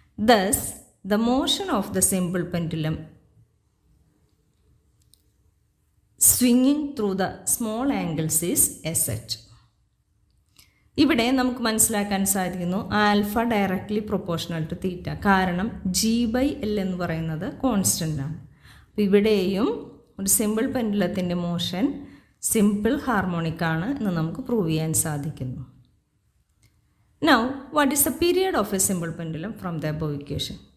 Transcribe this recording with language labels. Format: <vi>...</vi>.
<en>Thus, the motion of the simple pendulum swinging through the small angles is sh.</en> <ml>ഇവിടെ നമുക്ക് മനസ്സിലാക്കാൻ സാധിക്കുന്നു</ml> <en>Alpha directly proportional to theta.</en> <ml>കാരണം G by L എന്ന് പറയുന്നത് കോൺസ്റ്റൻ്റ് ആണ്. അപ്പോൾ ഇവിടെയും ഒരു സിമ്പിൾ പെൻഡുലത്തിൻ്റെ മോഷൻ സിമ്പിൾ ഹാർമോണിക് ആണ് എന്ന് നമുക്ക് പ്രൂവ് ചെയ്യാൻ സാധിക്കുന്നു.</ml> <en>Now, what is the period of a simple pendulum from the above equation?</en>